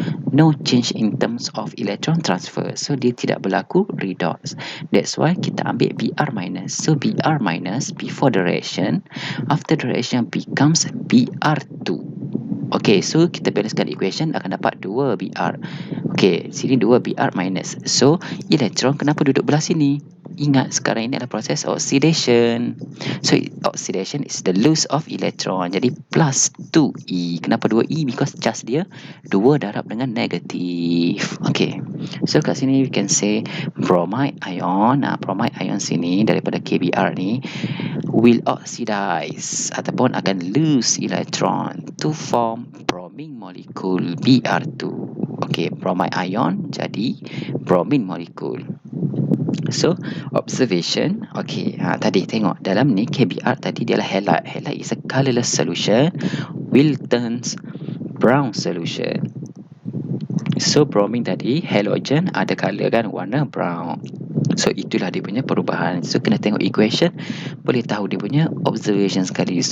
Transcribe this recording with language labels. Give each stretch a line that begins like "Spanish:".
English: No change in terms of electron transfer.
Malay: So dia tidak berlaku redox.
English: That's why
Malay: kita ambil Br minus.
English: So Br minus before the reaction, after the reaction becomes Br2.
Malay: Okay, so kita balancekan equation, akan dapat 2 Br. Okay, sini 2 Br minus. So elektron kenapa duduk belah sini? Ingat, sekarang ini adalah proses oxidation.
English: So oxidation is the loss of electron.
Malay: Jadi plus 2E. Kenapa 2E?
English: Because
Malay: charge dia 2 darab dengan negatif.
English: Okay, so
Malay: kat sini
English: we can say bromide ion. Bromide ion sini daripada KBr ni will oxidize
Malay: ataupun akan
English: lose electron to form bromine molecule Br2.
Malay: Okey, bromide ion jadi bromine molecule.
English: So, observation.
Malay: Okey, tadi tengok dalam ni KBr tadi dia adalah halide.
English: Halide is a colorless solution will turns brown solution.
Malay: So, bromine tadi halogen ada color kan, warna brown. So, itulah dia punya perubahan. So, kena tengok equation, boleh tahu dia punya observation sekali.